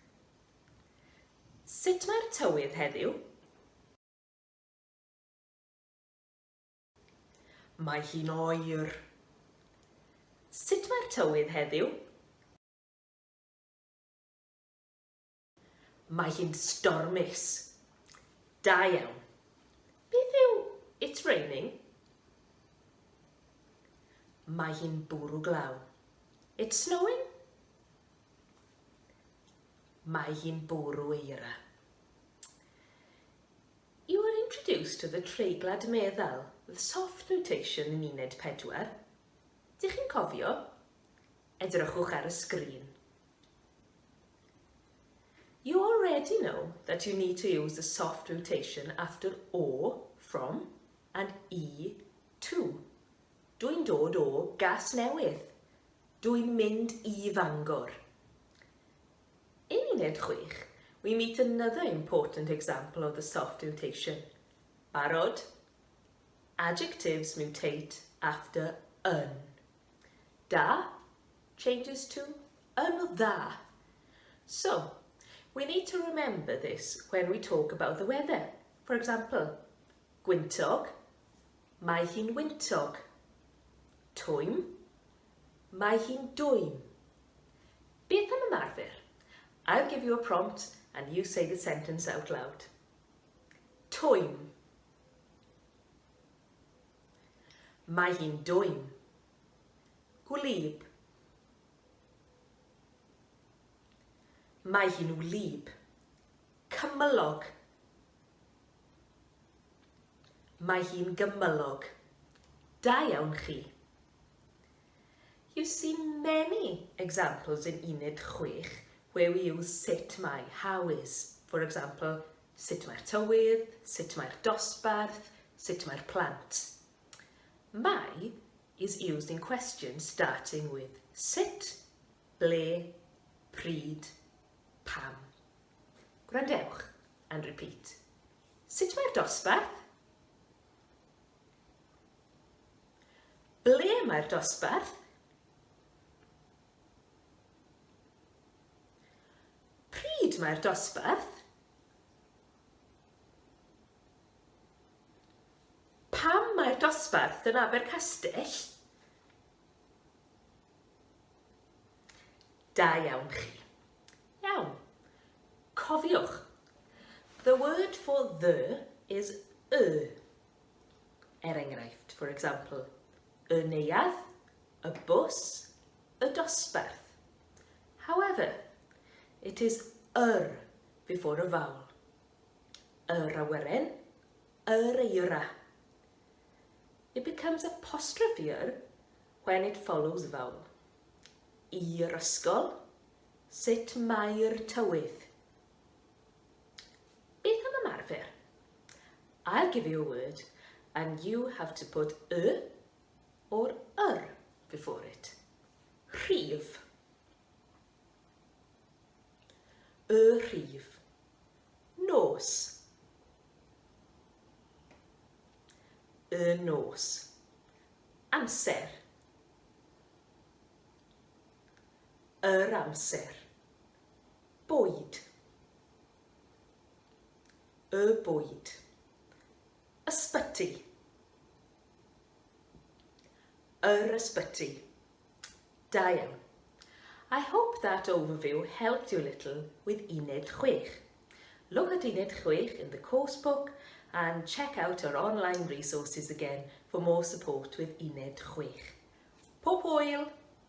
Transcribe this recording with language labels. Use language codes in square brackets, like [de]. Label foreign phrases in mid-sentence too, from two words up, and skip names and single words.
[cy] Sut mae'r tywydd heddiw? Mae hi'n oer. Sut mae'r tywydd heddiw? Mae hi'n stormus. Da iawn. Beth yw [en] it's raining? [cy] Mae hi'n bwrw glaw. [en] It's snowing? [cy] Mae hi'n bwrw eira. [en] You were introduced to the [cy] treiglad meddal, [en] the soft mutation in uned 4. [cy] Dych chi'n cofio? Edrychwch ar y sgrin. [en] You already know that you need to use the soft mutation after o, from, and I, to. [cy] Dwi'n dod o gas newydd. Dwi'n mynd I Fangor. [en] In uned 6, we meet another important example of the soft mutation. Barod? Adjectives mutate after yn. Da changes to yn o dda. So, we need to remember this when we talk about the weather. For example, [cy] gwyntog, mae hi'n wyntog. Twym, mae hi'n dwym. Beth am ymarfer? [en] I'll give you a prompt and you say the sentence out loud. [cy] Twym. Mae hi'n dwym. Gwlyb. Mae hi'n wlyb. Cymylog. Mae hi'n gymylog. Da iawn chi. [en] You see many examples in uned 6 where we use [cy] sut mae, [en] how is. For example, [cy] sut mae'r tywydd, sut mae'r dosbarth, sut mae'r plant. [en] Mae is used in questions starting with [cy] sut, ble, pryd, pam. [en] Gwrandewch and repeat. [cy] Sut mae'r dosbarth? Ble mae'r dosbarth? Pryd mae'r dosbarth? Pam mae'r dosbarth yn Abercastell? Da iawn chi. Iawn. Cofiwch. [en] The word for the is y. [cy] Enghraifft, [en] for example, [cy] y neuadd, y bws, y dosbarth. [en] However, it is before a vowel. [cy] Yr awyren, yr eira. [en] It becomes apostrophe when it follows a vowel. [cy] I'r ysgol, Sut mae'r tywydd? Beth am ymarfer? [en] I'll give you a word and you have to put y or before it. [cy] Rhif. Y rhif. Nos. Y nos. Amser. Yr amser. Bwyd. Y bwyd. Ysbyty. Yr ysbyty. Da iawn. [en] I hope that overview helped you a little with Uned 6. Look at Uned 6 in the course book and check out our online resources again for more support with Uned 6. [cy] Pob hwyl!